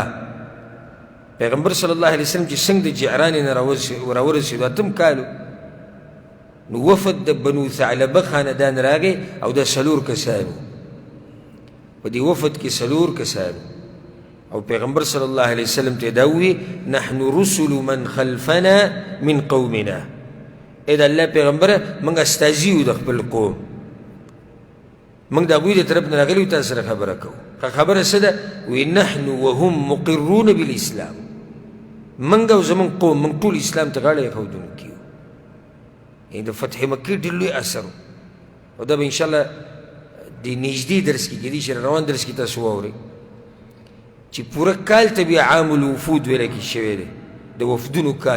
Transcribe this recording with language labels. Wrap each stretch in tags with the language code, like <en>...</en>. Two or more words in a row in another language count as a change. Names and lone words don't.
<ps>پیغمبر صلی الله علیه وسلم چې څنګه د جعرانې نه راورسېدو 8 کالو، نو وفد د بنو ثعلبه خاندان راغی او دا 4 کسانو، په دې وفد کې 4 کسانو. او پیغمبر صلی الله علیه وسلم ته دا ووی</ps> <ar>نحن رسل من خلفنا من قومنا،</ar> <ps>ای د الله پیغمبره موږ استازي یو د خپل قوم، موږ د هغوی د طرف نه راغلي یو، تاسو سره خبره کوو. خبره څه ده؟ وی</ps> <ar>نحن وهم مقرون بالاسلام،</ar> <ps>موږ او زموږ قوم موږ ټول اسلام ته غاړه ایښودونکي یو. یعنې د فتح مکې ډېر لوی اثر و، او دا به انشاءالله د نږدې درس کې کېدای شي روان درس کې تاسو واورئ چې پوره کال ته بیا</ps> <ar>عام الوفود</ar> <ps>ویلی کې شوی دی، د وفدونو کال.</ps>